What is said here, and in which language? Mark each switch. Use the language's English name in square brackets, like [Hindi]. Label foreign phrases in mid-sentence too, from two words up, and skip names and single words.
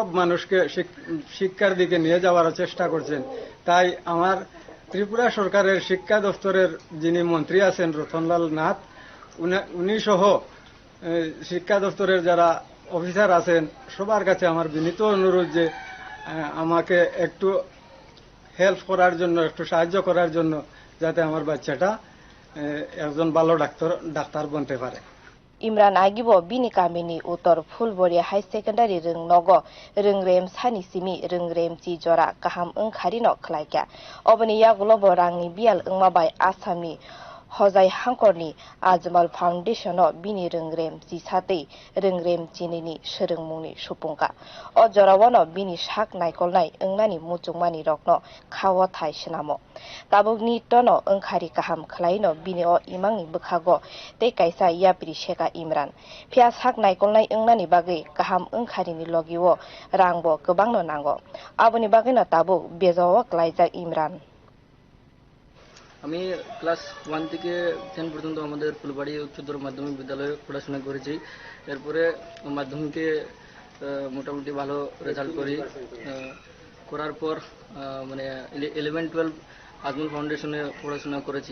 [Bangla] মানুষকে শিক্ষার দিকে নিয়ে যাওয়ার চেষ্টা করছেন তাই আমার ত্রিপুরা সরকারের শিক্ষা দপ্তরের যিনি মন্ত্রী আছেন রতনলাল নাথ উনি সহ শিক্ষা দপ্তরের যারা অফিসার আছেন সবার কাছে আমার বিনীত অনুরোধ যে আমাকে একটু হেল্প করার জন্য একটু সাহায্য করার জন্য যাতে আমার বাচ্চাটা একজন ভালো ডাক্তার বনতে পারে [Kok Borok] Imran Agibo bini kamini utor Fulbori High Secondary rung nogo rung rem sani simi rung rem chi jora kaham ungkhari no khlaika obani yagulobo rangni bial ungmabai Assamni Hojai Hangkorni Ajmal Foundation no bini rungrem jisatei rungrem jinini srungmungni supungka o jorawano bini shak naikolnai ungnani muchungmani rokno khawa thai shnamo tabukni tono ungkhari kaham khlaino bini o imangni bukhago tei kaisa yapri sheka Imran phia shak naikolnai ungnani bagai kaham ungkharini logiwo rangbo gobangno nango aboni bagai no tabuk bejawo klaijak Imran [Bangla] আমি ক্লাস 1 থেকে 10 পর্যন্ত আমাদের ফুলবাড়ি উচ্চতর মাধ্যমিক বিদ্যালয়ে পড়াশোনা করেছি এরপরে মাধ্যমিকে মোটামুটি ভালো রেজাল্ট করার পর মানে 11 12 আজমল ফাউন্ডেশনে পড়াশোনা করেছি